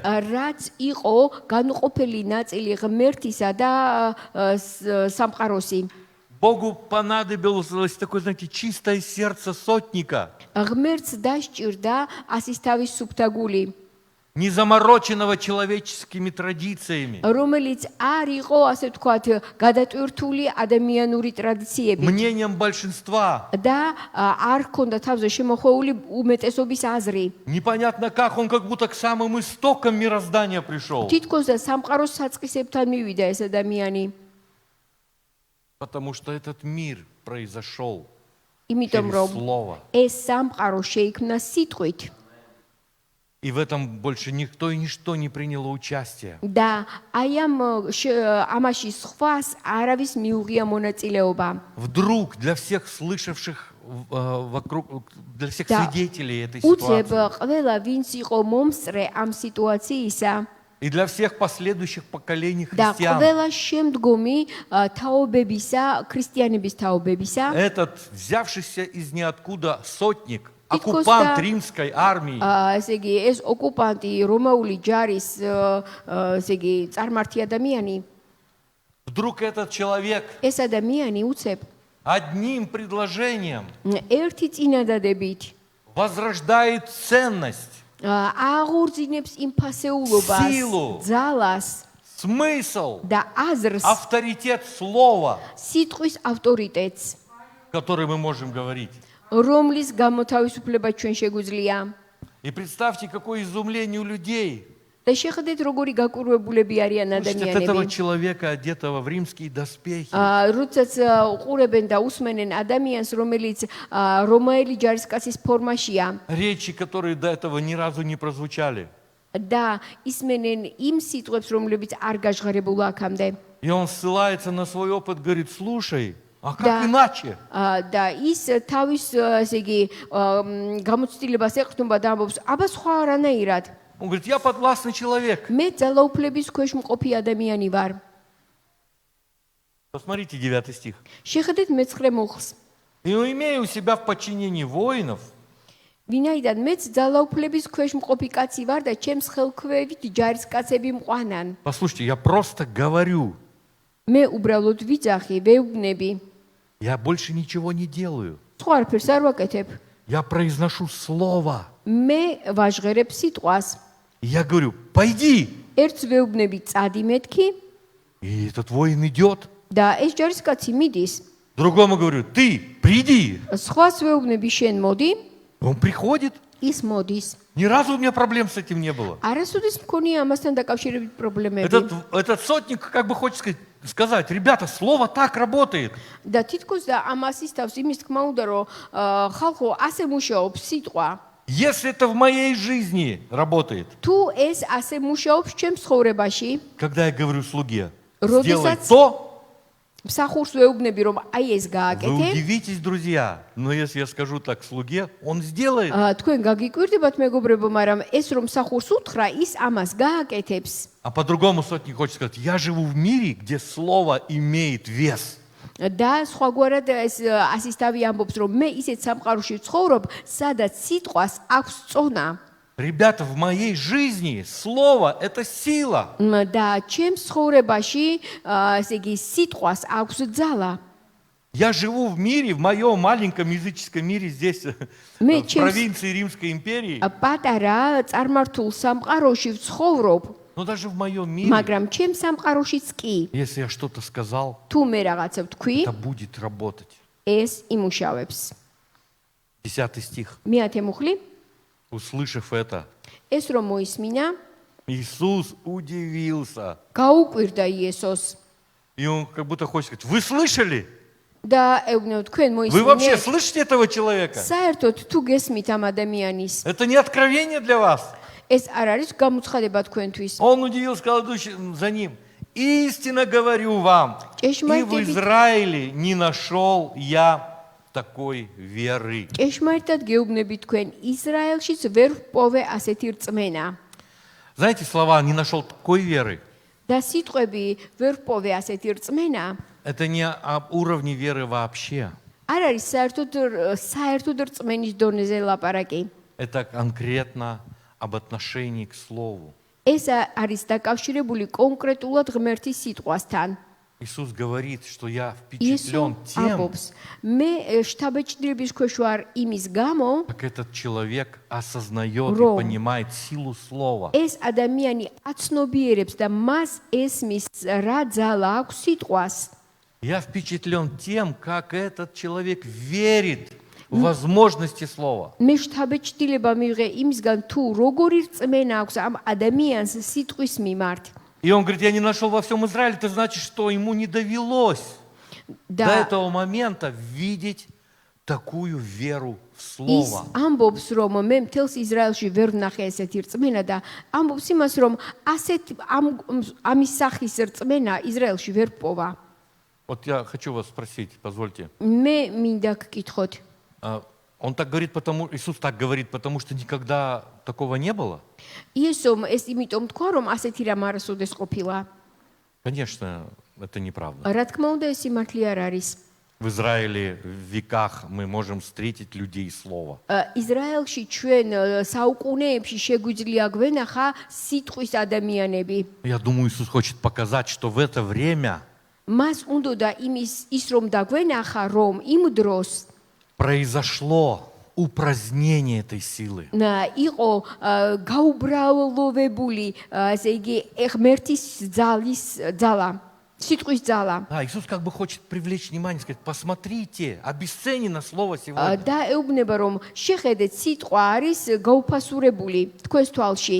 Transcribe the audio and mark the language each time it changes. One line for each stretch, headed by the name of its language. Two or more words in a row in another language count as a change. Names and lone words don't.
Georgian: რაც იყო განუყოფელი ნაწილი ღმერთისა და სამყაროსი.
Russian: Богу понадобилось такое, знаете, чистое сердце сотника.
Georgian: ღმერთს დასჭირდა ასისთავის სუფთა გული.
Russian: незамороченного человеческими традициями,
Georgian: რომელიც არ იყო, ასე ვთქვათ, გადატვირთული ადამიანური ტრადიციებით
Russian: мнением большинства.
Georgian: და არ ჰქონდა თავზე შემოხვეული უმეტესობის აზრი.
Russian: Непонятно как, он как будто к самым истокам мироздания пришел.
Georgian: თითქოს და სამყაროს საწყისებთან მივიდა ეს ადამიანი,
Russian: Потому что этот мир произошел
Georgian: იმიტომ
Russian: через
Georgian: რომ
Russian: Слово.
Georgian: ეს სამყარო შეიქმნა სიტყვით
Russian: И в этом больше никто и ничто не приняло участие.
Georgian: და აი ამაში სხვას არავის მიუღია მონაწილეობა.
Russian: Вдруг для всех слышавших вокруг, для всех Да. свидетелей этой
Georgian: უცებ
Russian: ситуации
Georgian: ყველა ვინც იყო მომსწრე ამ სიტუაციისა
Russian: и для всех последующих поколений
Georgian: და
Russian: христиан,
Georgian: ყველა შემდგომი თაობებისა, ქრისტიანების თაობებისა,
Russian: этот взявшийся из ниоткуда сотник,
Georgian: Титкос
Russian: оккупант да- римской армии,
Georgian: ესე იგი ეს ოკუპანტი რომაული ჯარის ესე იგი წარმართი ადამიანი,
Russian: вдруг этот человек
Georgian: ეს ადამიანი უცებ
Russian: одним предложением
Georgian: ერთი წინადადებით
Russian: возрождает ценность,
Georgian: აღორძინებს იმ ფასეულობას,
Russian: Силу.
Georgian: ძალას
Russian: смысл,
Georgian: და აზრს,
Russian: авторитет слова,
Georgian: სიტყვის ავტორიტეტს,
Russian: который мы можем говорить.
Georgian: რომლის გამოთავისუფლება ჩვენ შეგვიძლია.
Russian: И представьте, какое изумление у людей.
Georgian: და შეხედეთ როგორი გაკურვებულები არიან
Russian: Слушайте, от этого
Georgian: ადამიანები.
Russian: человека, одетого в римские доспехи,
Georgian: როდესაც უყურებენ და უსმენენ ადამიანს, რომელიც რომაელი ჯარისკაცის ფორმაშია
Russian: речи, которые до этого ни разу не прозвучали.
Georgian: და ისმენენ იმ სიტყვებს, რომლებიც არ გაჟღერებულა აქამდე.
Russian: И он ссылается на свой опыт, говорит, слушай, а как Да. иначе?
Georgian: და ის თავის ესე იგი გამოცდილებას ეყრდნობა და ამბობს, აბა სხვა არანაირად.
Russian: Он говорит, я подвластный человек.
Georgian: მე ძალაუფლების ქვეშ მყოფი ადამიანი ვარ.
Russian: Посмотрите 9 стих.
Georgian: შეხედეთ მე-9 მუხლს.
Russian: И имея у себя в подчинении воинов,
Georgian: ვინაიდან მეც ძალაუფლების ქვეშ მყოფი კაცი ვარ და ჩემს ხელქვევით ჯარისკაცები მყვანან.
Russian: послушайте, я просто говорю,
Georgian: მე უბრალოდ ვიძახი, ვეუბნები.
Russian: я больше ничего не делаю.
Georgian: სხვა არაფერს არ ვაკეთებ.
Russian: Я произношу слово.
Georgian: მე ვაჟღერებ სიტყვას.
Russian: И я говорю, пойди.
Georgian: ერთს ვეუბნები წადი მეთქი
Russian: И этот воин идет.
Georgian: და ეს ჯარისკაცი მიდის.
Russian: Другому говорю, ты приди.
Georgian: სხვას ვეუბნები შენ მოდი,
Russian: Он приходит.
Georgian: ის მოდის.
Russian: Ни разу у меня проблем с этим не было.
Georgian: არასოდეს მქონია ამასთან დაკავშირებით პრობლემები.
Russian: Этот сотник как бы хочет сказать, ребята, слово так работает.
Georgian: და თითქოს და ამას ისთავს იმის თქმა უნდა, რომ ხალხო ასე მუშაობს სიტყვა.
Russian: Если это в моей жизни работает,
Georgian: თუ ეს ასე მუშაობს ჩემს ცხოვრებაში,
Russian: когда я говорю слуге,
Georgian: Родисац-
Russian: сделай то,
Georgian: მსახურს ვეუბნები, რომ აი ეს
Russian: вы
Georgian: გააკეთე.
Russian: удивитесь, друзья. Но если я скажу так слуге, он сделает.
Georgian: თქვენ გაგიკვირდებათ მეგობრებო, მაგრამ ეს რომ მსახურს უთხრა, ის ამას გააკეთებს.
Russian: А по-другому сотник хочет сказать, я живу в мире, где слово имеет вес.
Georgian: და სხვაგვარად ეს ასისთავი ამბობს, რომ მე ისეთ სამყაროში ვცხოვრობ, სადაც სიტყვას აქვს წონა.
Russian: Ребята, в моей жизни слово – это сила.
Georgian: და ჩემს ცხოვრებაში, ესე იგი, სიტყვას აქვს ձალა.
Russian: Я живу в мире, в моем маленьком языческом мире здесь, Мы в чем- провинции Римской империи.
Georgian: პატარა წარმართულ სამყაროში ვცხოვრობ,
Russian: Но даже в моем мире,
Georgian: მაგრამ ჩემს სამყაროშიც კი,
Russian: если я что-то сказал,
Georgian: თუ მე რაღაცა ვთქვი,
Russian: это будет работать.
Georgian: ეს იმუშავებს.
Russian: 10 стих.
Georgian: მე-10 მუხლი,
Russian: Услышав это,
Georgian: ეს რომ მოისმინა,
Russian: Иисус удивился.
Georgian: გაუკვირდა იესოს
Russian: И он как будто хочет сказать, вы слышали?
Georgian: და ეუბნებო, თქვენ
Russian: Вы вообще
Georgian: მოისმინეთ?
Russian: слышите этого человека?
Georgian: საერთოდ თუ გესმით ამ ადამიანის,
Russian: Это не откровение для вас.
Georgian: ეს არ არის გამოცხადება თქვენთვის.
Russian: Он удивился, сказал идущий за ним. Истинно говорю вам, и в
Georgian: Ჭეშმარიტებით
Russian: Израиле не нашел я такой веры.
Georgian: ჭეშმარიტად გეუბნები თქვენ, ისრაელშიც ვერ ვპოვე ასეთი რწმენა.
Russian: Знаете слова «не нашел такой веры»?
Georgian: და სიტყვები ვერ ვპოვე ასეთი რწმენა
Russian: Это не об уровне веры вообще.
Georgian: არ არის საერთოდ რწმენის დონეზე ლაპარაკი.
Russian: Это конкретно об отношении к Слову.
Georgian: ეს არის დაკავშირებული კონკრეტულად ღმერთის სიტყვასთან.
Russian: Иисус говорит, что я
Georgian: იესო
Russian: впечатлен тем,
Georgian: ამბობს, მე შთაბეჭდილების ქვეშ ვარ იმის გამო,
Russian: как этот человек осознает и
Georgian: Ром.
Russian: понимает силу слова.
Georgian: ეს ადამიანი აცნობიერებს და მას ესმის რა ძალა აქვს სიტყვას.
Russian: Я впечатлен тем, как этот человек верит в возможности слова.
Georgian: მე შთაბეჭდილება მივიღე იმისგან თუ როგორი რწმენა აქვს ამ ადამიანს სიტყვის მიმართ.
Russian: И он говорит, я не нашел во всем Израиле, это значит, что ему не довелось до
Georgian: და
Russian: этого момента видеть такую веру в
Georgian: ის
Russian: Слово.
Georgian: ამბობს, რომ მე მთელს ისრაელში ვერ ვნახე ესეთი რწმენა და ამბობს იმას, რომ ასეთ ამის სახის რწმენა ისრაელში ვერ პოვა.
Russian: Вот я хочу вас спросить, позвольте.
Georgian: მე მინდა გკითხოთ.
Russian: Он так говорит, Иисус так говорит, потому что никогда такого не было?
Georgian: იესომ ეს იმიტომ თქვა, რომ ასეთი რამ არასოდეს ყოფილა.
Russian: Конечно, это неправда.
Georgian: რა თქმა უნდა, ეს სიმართლე არ არის.
Russian: В Израиле в веках мы можем встретить людей слова.
Georgian: ისრაელში ჩვენ საუკუნეებში შეგვიძლია გვენახა სიტყვის ადამიანები.
Russian: Я думаю, Иисус хочет показать, что в это время
Georgian: მას უნდა ის რომ დაგვენახა, რომ იმ დროს
Russian: произошло упразднение этой силы.
Georgian: იყო გაუბრალოვებული, ასე იგი, ღმერთის ძალა, სიტყვის ძალა.
Russian: Да, Иисус как бы хочет привлечь внимание, сказать, посмотрите, обесценено слово сегодня.
Georgian: და ეუბნება, რომ შეხედეთ, ситყვა არის გაუფასურებული თქვენს თვალში.